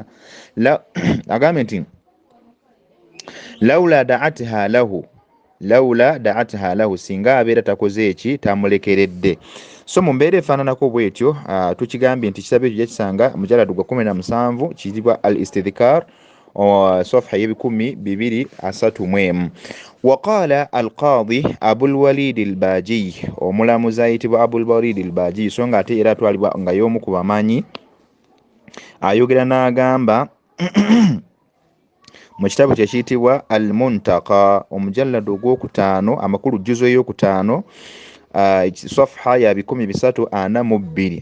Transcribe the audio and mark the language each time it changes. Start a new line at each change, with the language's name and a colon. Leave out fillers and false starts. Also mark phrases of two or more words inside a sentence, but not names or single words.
Ganda: Agambe nti
Arabic: لولا دعاءه له,
Ganda: singa abeera takoze eki, tamulekeredde. So mu mbeera efaananako bwetyo tukigambye nti kitabo ekyo yakisanga mujalladu gwa 17 kiyitibwa Al-Istithkar safha ye 231.
Arabic: وقال القاضي أبو الوليد الباجي,
Ganda: omulamuzi ayitibwa Abul Walid al-Baji, so nga ate era atwalibwa nga y'omu ku bamanyi, ayogera n'agamba mu kitabo kye kiyitibwa Al-Muntaka omujalladu ogw'okutaano amakulu juzo ey'okutaano safha ya 342.